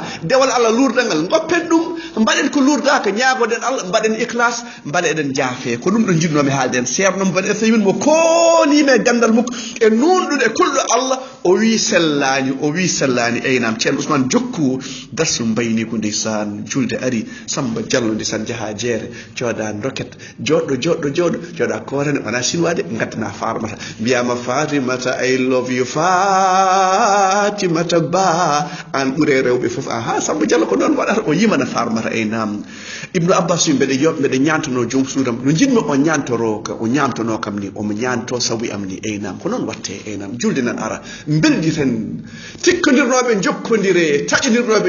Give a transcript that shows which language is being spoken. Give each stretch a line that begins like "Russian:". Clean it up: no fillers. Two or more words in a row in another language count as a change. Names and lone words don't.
Fula: dewal Allah luurdangal goppen ɗum mbaɗen ko luurda ko ñaagoɗen Allah mbaɗen ikhlas mbaɗeɗen jaafe ko ɗum ɗo jinnomi haalden ceerno mo mbaɗe Uthaymin mo koonime gandal mukko e nunɗude kulɗo Allah o wi sellani aynam ceerno Ousmane jokku darsu mbayni ko ndeysan julde ari Samba Diallo ndeysan jaaha jeere jooɗa doket joɗɗo jooɗa korene wona sinwade gaddana Farimata mbiyama Farimata
English: I love you
Fula: Fatimata ba an ɓuure rewɓe fof aha Samba Diallo ko noon waɗata o yimana Farimata aynam Ibnu Abbas mbeɗe ñantano joom suudam no jinmi o ñamtano kam ni omo ñanto sabu am ni aynam ko noon watte aynam julde nan ara belditen tikkodirnoɓe jokkodire taƴodirnoɓe